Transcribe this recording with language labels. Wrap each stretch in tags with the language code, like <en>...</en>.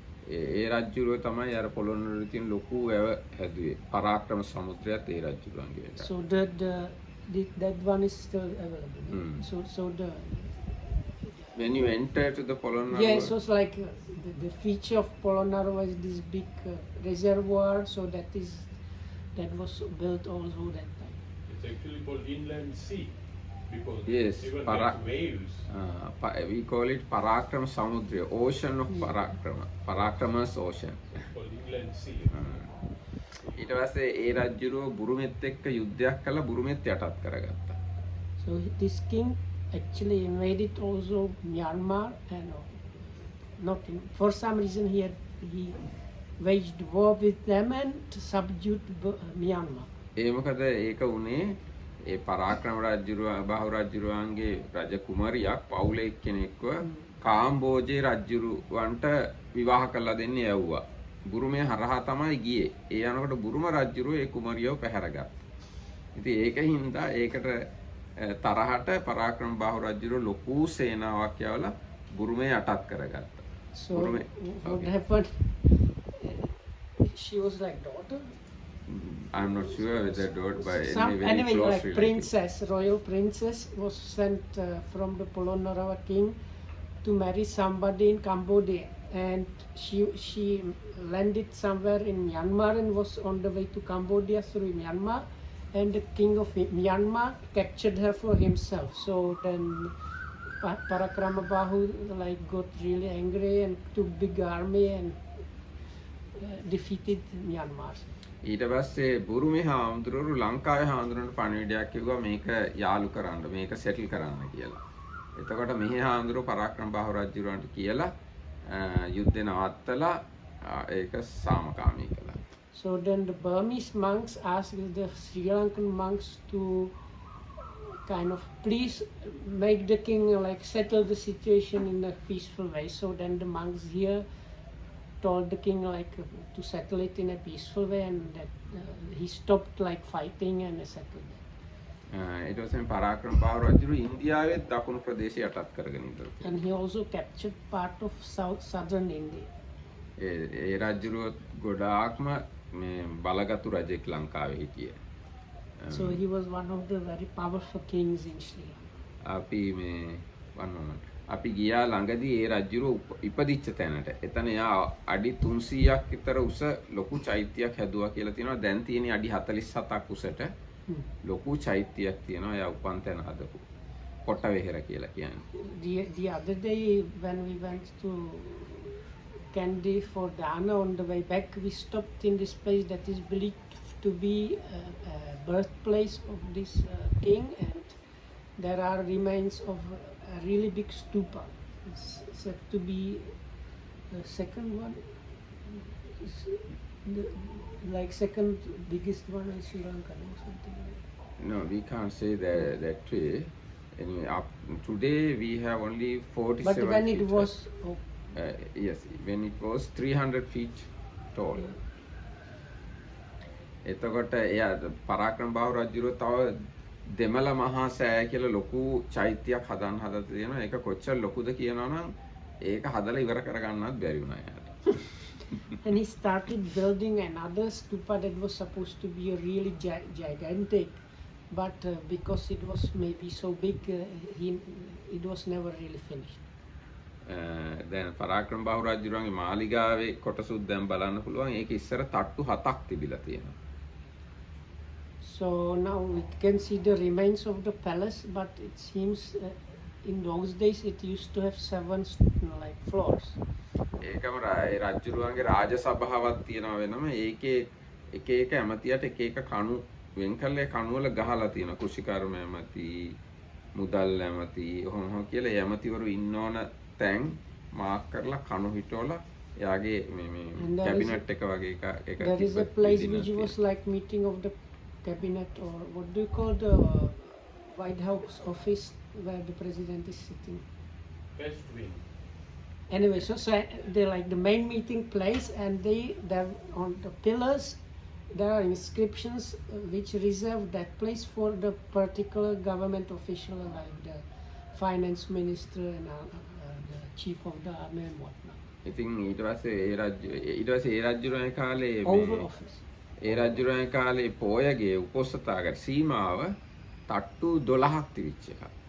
<si>ඒ රජුගේ තමයි අර පොළොන්නරුවේ තියෙන ලොකු වැව හැදුවේ. පරාක්‍රම සමුද්‍රයත් ඒ රජුගේ එක.</si> <en>So that one is still available. So the when you enter to the Polonnaruwa, yeah, so it's like the feature of Polonnaruwa is this big reservoir. So that was built also that time. It's actually called inland sea because Yes, even para- like waves. we call it Parakrama Samudra, ocean of Parakrama, Parakrama's ocean. It's called inland sea.</en> <si>ඊට පස්සේ ඒ රජුරෝ බුරුමෙත් එක්ක යුද්ධයක් කළා, බුරුමෙත් යටත් කරගත්තා.</si> <en>So this king actually invaded also Myanmar, and for some reason he waged war with them and subdued Myanmar.</en> <si>ඒ මොකද ඒක උනේ ඒ පරාක්‍රම රජුරුව බහු රජුරුවන්ගේ රජ කුමරියක් පවුලේ කෙනෙක්ව කාම්බෝජේ රජුරුවන්ට විවාහ කරලා දෙන්න යවුවා. බුරුමේ හරහා තමයි ගියේ. ඒ යනකොට බුරුම රජුරුව ඒ කුමරියව පැහැරගත්තා. ඉතින් ඒකින්දා ඒකට තරහට පරාක්‍රම බහු රජුරුව ලොකු සේනාවක් යවලා බුරුමේ යටත් කරගත්තා.</si> <en>So Burume- what okay. happened? She was like daughter. I'm not sure whether daughter by any very Anyway, close like relative. princess, royal princess was sent from the Polonnaruwa king to marry somebody in Cambodia, and she landed somewhere in Myanmar and was on the way to Cambodia through Myanmar, and the king of Myanmar captured her for himself. So then Parakrama Bahu got really angry and took big army and defeated Myanmar.</en> <si>ඊට පස්සේ බුරුමේ හාමුදුරුවෝ ලංකාවේ හාමුදුරුවන්ට පණිවිඩයක් කිව්වා මේක යාලු කරන්න, මේක සෙටල් කරන්න කියලා. එතකොට මෙහි හාමුදුරුවෝ පරාක්‍රම බහු රජුරවන්ට කියලා යුද්ධේ නවත්තලා ඒක සාමකාමී කළා.</si> <en>So then the Burmese monks asked the Sri Lankan monks to kind of please make the king settle the situation in a peaceful way. So then the monks here told the king to settle it in a peaceful way, and that he stopped fighting and settled it.</en> <si>ඊට පස්සේ පරාක්‍රම බහු රජුරු ඉන්දියාවේ දකුණු ප්‍රදේශය යටත් කරගෙන ඉඳලා.</si> <en>And he also captured part of southern India.</en> <si>ඒ රජුරුව ගොඩාක්ම මේ බලගතු රජෙක් ලංකාවේ හිටියේ.</si> <en>So he was one of the very powerful kings in Sri Lanka.</en> <si>අපි මේ අපි ගියා ළඟදී ඒ රජුරුව ඉපදිච්ච තැනට. එතන යා අඩි 300ක් විතර උස ලොකු චෛත්‍යයක් හැදුවා කියලා තියෙනවා. දැන් තියෙන්නේ අඩි 47ක් උසට. ලොකු චෛත්‍යයක් තියෙනවා එයා උපන් තැන හදපු. කොටවෙහෙර කියලා කියන්නේ.</si> <en>The other day when we went to Kandy for Dana, on the way back we stopped in this place that is believed to be a birthplace of this king, and there are remains of a really big stupa. It's said to be the second one, like second biggest one in Sri Lanka or something like that. No, we can't say that way. Anyway, today we have only 47 But when it feet. was Yes, when it was 300 feet tall.</en> <si>එතකොට එයා පරාක්‍රම බාහු රජුරෝ තව දෙමළ මහා සෑය කියලා ලොකු චෛත්‍යයක් හදන්න හදලා තියෙනවා. ඒක කොච්චර ලොකුද කියනවනම් ඒක හදලා ඉවර කරගන්නවත් බැරි වුණා යාට.</si> <en>And he started building another stupa that was supposed to be a really gigantic, but because it was maybe so big, it was never really finished.</en> <si>දැන් පරාක්‍රම බාහු රජුරන්ගේ මාලිගාවේ කොටසුත් දැන් බලන්න පුළුවන්. ඒක ඉස්සර තට්ටු 7ක් තිබිලා තියෙනවා.</si> <en>So now we can see the remains of the palace, but it seems in those days it used to have 7 like floors.</en> <si>ඒකම රජුරුවන්ගේ රාජ සභාවක් තියෙනවා වෙනම. ඒකේ එක එක ඇමතියට එක එක කණු වෙන් කරලා කණු වල ගහලා තියෙනවා. කුෂිකර්ම ඇමති, මුදල් ඇමති, ඔහොම කියලා ඒ ඇමතිවරු ඉන්න ඕන තැන් මාක් කරලා කණු හිටවලා එයාගේ මේ කැබිනට් එක වගේ එක</si> <en>There is a place which was like meeting of the cabinet, or what do you call the White House office where the president is sitting. West Wing. Anyway, so they're like the main meeting place, and they're on the pillars there are inscriptions which reserve that place for the particular government official, like the finance minister and the chief of the army and whatnot.</en> <si>ඉතින් ඊට පස්සේ ඒ රජුරන් කාලේ</si> <en>Oval office.</en> <si>ඒ රජුරන් කාලේ පොයගේ උපෝසථාගාර සීමාව තට්ටු 12ක් තිබිච්ච එකක්.</si>